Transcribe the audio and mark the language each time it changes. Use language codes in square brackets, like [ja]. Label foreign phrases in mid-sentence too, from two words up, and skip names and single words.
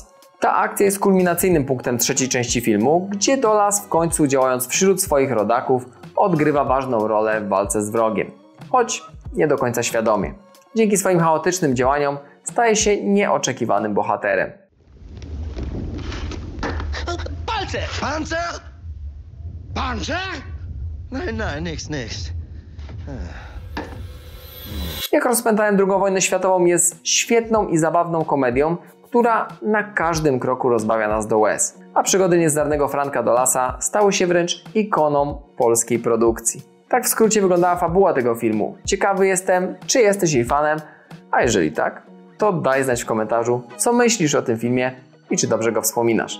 [pl] Ta akcja jest kulminacyjnym punktem trzeciej części filmu, gdzie Dolas w końcu, działając wśród swoich rodaków, odgrywa ważną rolę w walce z wrogiem. Choć nie do końca świadomie. Dzięki swoim chaotycznym działaniom staje się nieoczekiwanym bohaterem. Palce! [de] Panzer? Panzer? Nein, nein, nichts. [pl] Jak rozpętałem II wojnę światową jest świetną i zabawną komedią, która na każdym kroku rozbawia nas do łez. A przygody niezdarnego Franka Dolasa stały się wręcz ikoną polskiej produkcji. Tak w skrócie wyglądała fabuła tego filmu. Ciekawy jestem, czy jesteś jej fanem, a jeżeli tak, to daj znać w komentarzu, co myślisz o tym filmie i czy dobrze go wspominasz.